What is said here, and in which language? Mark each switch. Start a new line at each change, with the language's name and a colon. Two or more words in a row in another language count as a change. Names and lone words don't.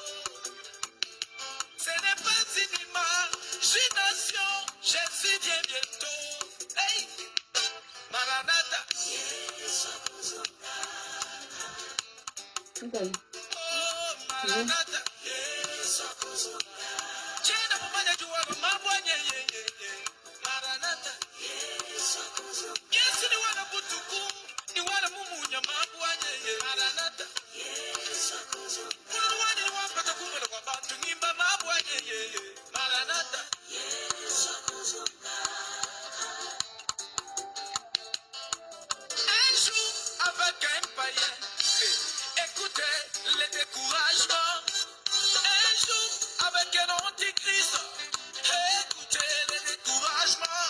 French: Ce n'est pas une imagination. Jésus vient bientôt. Hey, Maranatha. Okay. Oh, Maranatha.
Luba-Katanga: Chena mumanya juwalo mabwanye ye. Maranatha. Yesu ni wana butuku, ni wana mumunya mabwanye ye. Maranatha. Kuna wani wapata kumela kwa bantu ngimba mabwanye ye. Maranatha.
French: Un jour avec un païen, écoutez les découragements. Un jour avec un antichrist, écoutez les découragements.